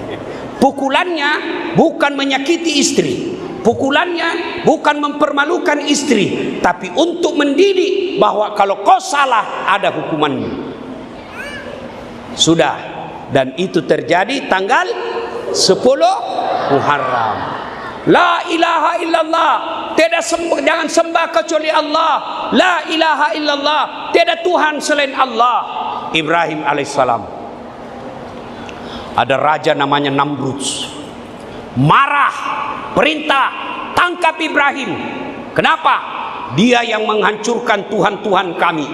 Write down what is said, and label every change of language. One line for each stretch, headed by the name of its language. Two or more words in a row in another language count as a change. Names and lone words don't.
Indonesian: Pukulannya bukan menyakiti istri, pukulannya bukan mempermalukan istri, tapi untuk mendidik bahwa kalau kau salah ada hukumanmu. Sudah, dan itu terjadi tanggal 10 Muharram.
Arabic: لا إله إلا الله,
Indonesian: tiada jangan sembah kecuali Allah.
Arabic: لا إله إلا الله,
Indonesian: tiada Tuhan selain Allah. Ibrahim alaihissalam. Ada raja namanya Namrud. Marah, perintah, tangkap Ibrahim. Kenapa? Dia yang menghancurkan Tuhan-Tuhan kami.